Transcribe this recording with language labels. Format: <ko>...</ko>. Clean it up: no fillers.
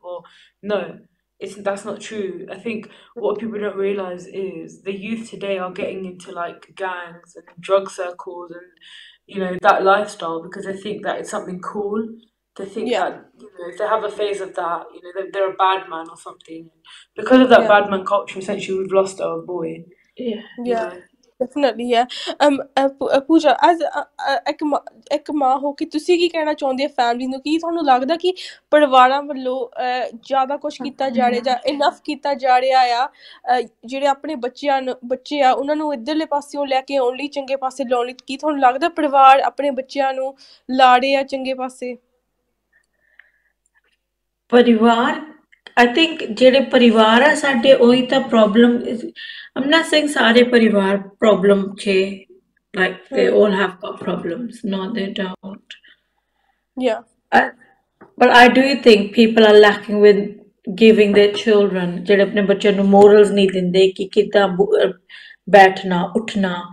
<en>Or no, that's not true. I think what people don't realize is the youth today are getting into like gangs and drug circles and that lifestyle because they think that it's something cool. They think yeah, that if they have a phase of that, they're a bad man or something. Because of that yeah, bad man culture, essentially, we've lost our boy. Yeah. You yeah. know. Definitely, yeah.</en> <pa>Pooja as ਇੱਕ ਮਾਂ ਹੋ ਕੇ ਤੁਸੀਂ ਕੀ ਕਹਿਣਾ ਚਾਹੁੰਦੇ ਆ family ਨੂੰ? ਕੀ ਤੁਹਾਨੂੰ ਲੱਗਦਾ ਕਿ ਪਰਿਵਾਰਾਂ ਵੱਲੋਂ ਜ਼ਿਆਦਾ ਕੁਛ ਕੀਤਾ ਜਾ ਰਿਹਾ ਜਾਂ ਇਨਫ ਕੀਤਾ ਜਾ ਰਿਹਾ ਆ ਜਿਹੜੇ ਆਪਣੇ ਬੱਚੇ ਆ ਉਹਨਾਂ ਨੂੰ ਇੱਧਰਲੇ ਪਾਸਿਓਂ ਲੈ ਕੇ ਆਉਣ ਲਈ, ਚੰਗੇ ਪਾਸੇ ਲਾਉਣ ਲਈ? ਕੀ ਤੁਹਾਨੂੰ ਲੱਗਦਾ ਪਰਿਵਾਰ ਆਪਣੇ ਬੱਚਿਆਂ ਨੂੰ ਲਾ ਰਹੇ ਆ ਚੰਗੇ ਪਾਸੇ? ਪਰਿਵਾਰ,</pa> <en>I think</en> <pa>ਜਿਹੜੇ ਪਰਿਵਾਰ ਆ ਸਾਡੇ ਉਹੀ ਤਾਂ ਪ੍ਰੋਬਲਮ।</pa> <en>I'm not saying</en> <pa>ਸਾਰੇ ਪਰਿਵਾਰ ਪ੍ਰੋਬਲਮ 'ਚ</pa> <en>like they all have got problems. No, they don't. Yeah. But I do think people are lacking with giving their children</en> <pa>ਜਿਹੜੇ ਆਪਣੇ ਬੱਚਿਆਂ ਨੂੰ morals ਨਹੀਂ ਦਿੰਦੇ ਕਿ ਕਿੱਦਾਂ ਬੈਠਣਾ ਉੱਠਣਾ।</pa>